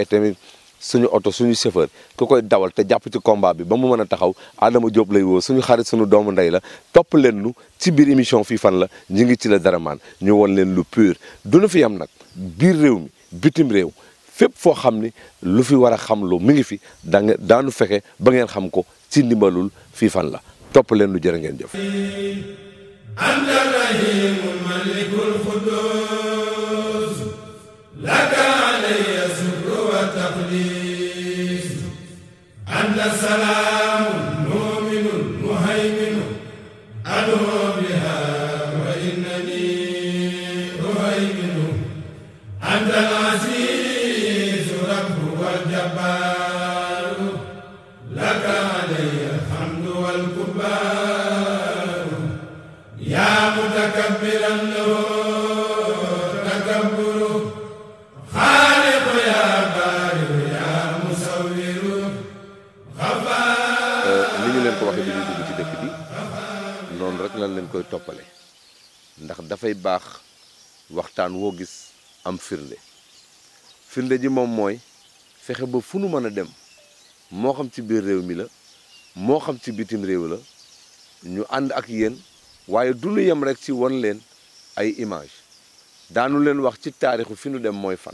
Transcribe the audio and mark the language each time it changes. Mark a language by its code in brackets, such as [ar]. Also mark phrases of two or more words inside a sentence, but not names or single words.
[wo] tamit suñu oto suñu chauffeur ku koy dawal te jàpp ci combat bi ba mu mën a taxaw Adama Diop lay woo suñu xarit suñu doomu ndey la topp leen nu ci biir émission fii fan la ñu ngi ci la Daraman ñu won leen lu pur du nu fi yam nag biir réew mi bitim réew fépp foo xam ni lu fi war a xam lu mi ngi fi daanu fexe ba ngeen xam ko ci ndimbalul fii fan la topp leen lu jërë ngeen jëf [ar] أنت رحيم الملك القدوس لك علي شكر وتقديس أنت سلام مؤمن مهيمن أدعو بها وإنني أهيمن أنت العزيز رب والجبار لك علي الحمد وال كبر يا متكبرا له تكبر خالق يا بارئ يا مصور [wo] ni ñu leen ko waxee bi ñuy dugg ci dëkk bi noonu rek lañ leen koy toppale ndax dafay baax waxtaan woo gis am firnde ji moom mooy fexe ba fu nu mën a dem moo xam ci biir réew mi la moo xam ci bitim réew la ñu ànd ak yéen waaye du ñu yem rek ci won leen ay image daanu leen wax ci taarixu fi nu dem mooy fan.